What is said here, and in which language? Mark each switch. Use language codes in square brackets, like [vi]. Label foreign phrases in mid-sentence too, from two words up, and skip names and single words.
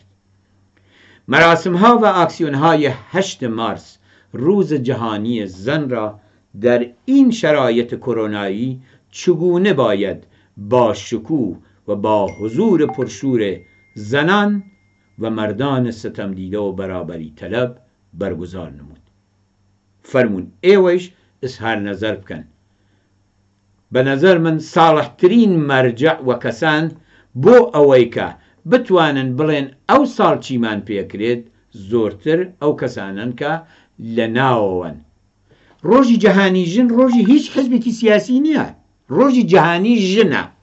[fa] مراسم‌ها و اکسیون‌های 8 مارس روز جهانی زن را در این شرایط کرونایی چگونه باید با شکوه و با حضور پرشور زنان و مردان ستمدیده و برابری طلب برگزار نمود. [ckb] فرمون ئێوەش اظهار نظر بکەن. بە نظر من ساڵحترین مەرجع و کەسان بۆ ئەوەی کە بتوانن بڵێن ئەو ساڵ چیمان پێکرێت زۆرتر ئەو کەسانن کە لە ناوەوەن. ڕۆژی جەهانی ژن ڕۆژی هیچ حزبێکی سیاسی نییە، ڕۆژی جەهانی ژنە.